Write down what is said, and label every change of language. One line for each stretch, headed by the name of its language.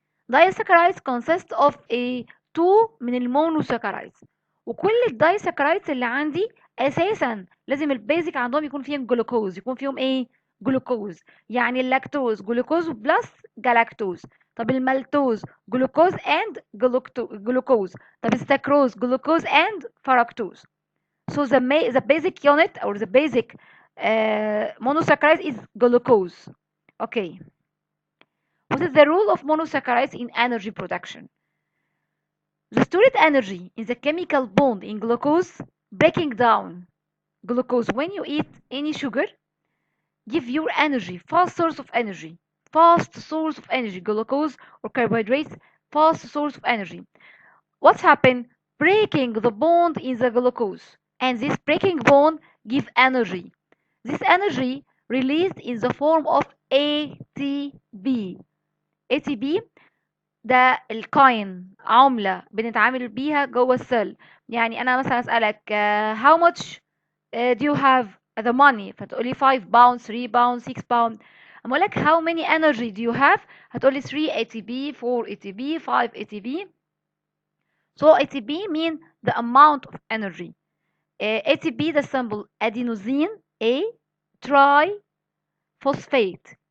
English: Disaccharides consist of a 2
Arabic: من المونوسaccharides، وكل الدايساكرايدز اللي عندي اساسا لازم البيزك عندهم يكون فيهم جلوكوز، يكون فيهم ايه؟ جلوكوز. يعني اللاكتوز جلوكوز بلس جلاكتوز. طب المالتوز جلوكوز اند جلوكوز. طب السكروز جلوكوز اند فركتوز.
English: So the basic unit or the basic monosaccharide is glucose. Okay. What is the role of monosaccharides in energy production? The stored energy in the chemical bond in glucose breaking down glucose when you eat any sugar give your energy, fast source of energy, fast source of energy, glucose or carbohydrates, fast source of energy. What's happened? Breaking the bond in the glucose, and this breaking bond give energy. This energy released in the form of ATP.
Arabic: ATP ده الكاين، عملة بنتعامل بيها جوه السيل. يعني انا مثلا اسألك
English: how much do you have the money،
Arabic: فتقولي 5 pounds 3 pounds 6 pounds. اما اقولك
English: how many energy do you have،
Arabic: هتقولي 3 ATP 4 ATP 5 ATP.
English: So ATP mean the amount of energy. ATP the symbol adenosine A triphosphate.